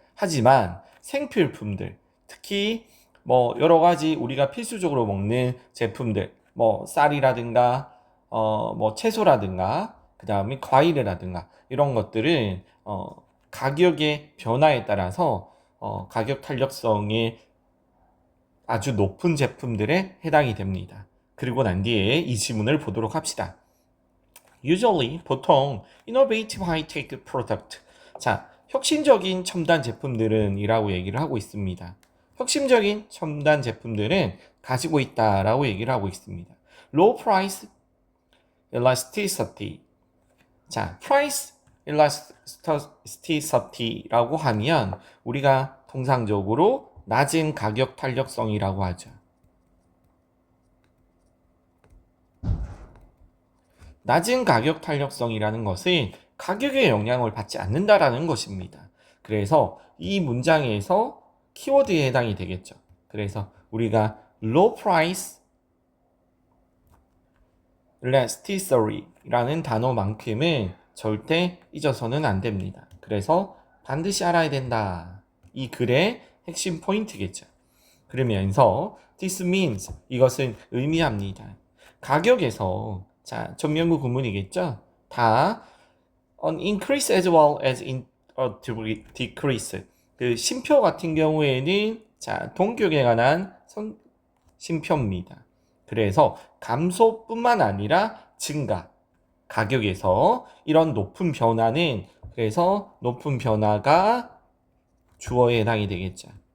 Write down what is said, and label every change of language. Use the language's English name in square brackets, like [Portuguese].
[Korean] 하지만 생필품들, 특히 여러 가지 우리가 필수적으로 먹는 제품들, 쌀이라든가 채소라든가 그 다음에 과일이라든가 이런 것들은 가격의 변화에 따라서 가격 탄력성이 아주 높은 제품들에 해당이 됩니다. 그리고 난 뒤에 이 지문을 보도록 합시다. [English] Usually, [Korean] 보통 [English] innovative high-tech product. [Korean] 자, 혁신적인 첨단 제품들은 이라고 얘기를 하고 있습니다. 혁신적인 첨단 제품들은 가지고 있다라고 얘기를 하고 있습니다. [English] Low price elasticity. [Korean] 자, price elasticity라고 하면 우리가 통상적으로 낮은 가격 탄력성이라고 하죠. 낮은 가격 탄력성이라는 것은 가격의 영향을 받지 않는다라는 것입니다. 그래서 이 문장에서 키워드에 해당이 되겠죠. 그래서 우리가 low price elasticity 라는 단어만큼은 절대 잊어서는 안 됩니다. 그래서 반드시 알아야 된다. 이 글의 핵심 포인트겠죠. 그러면서 [English] this means [Korean] 이것은 의미합니다. 가격에서 자, 전면부 구문이겠죠? 다 [English] an increase as well as in a decrease. [Korean] 그 쉼표 같은 경우에는 자, 동격에 관한 쉼표입니다. 그래서 감소뿐만 아니라 증가. 가격에서 이런 높은 변화는 그래서 높은 변화가 주어에 해당이 되겠죠.